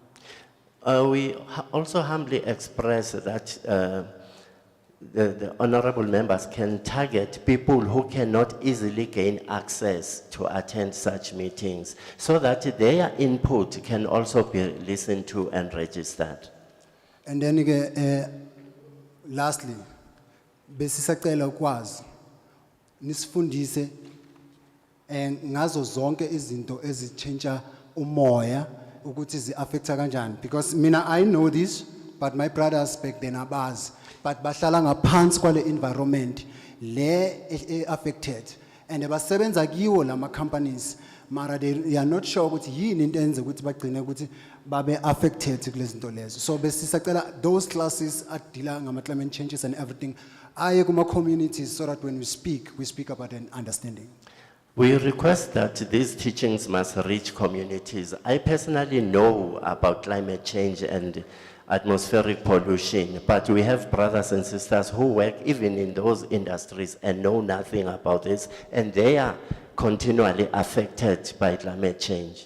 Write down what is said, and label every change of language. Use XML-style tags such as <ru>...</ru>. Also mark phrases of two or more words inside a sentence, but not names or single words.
<en>We also humbly express that the honorable members can target people who cannot easily gain access to attend such meetings so that their input can also be listened to and registered. And then lastly,</en> <nd>besisacela ukwazi nisifundise ngazo zonke izinto ezitshintsha umoya ukuthi zi-affecta kanjani, because mina</nd> <en>I know this but my brothers back then</en> <nd>abazi, but bahlala ngaphansi kwale environment le affected and basebenza kiwo lama companies mara</nd> <en>they are not sure</en> <nd>ukuthi yini into enze ukuthi bagcine ukuthi babe affected kulezi zinto lezo.</nd> <en>So besisacela those classes</en> <nd>adila ngama</nd> <en>climate changes and everything</en> <nd>aye kuma</nd> <en>communities so that when we speak about an understanding. We request that these teachings must reach communities. I personally know about climate change and atmospheric pollution, but we have brothers and sisters who work even in those industries and know nothing about this, and they are continually affected by climate change.</en>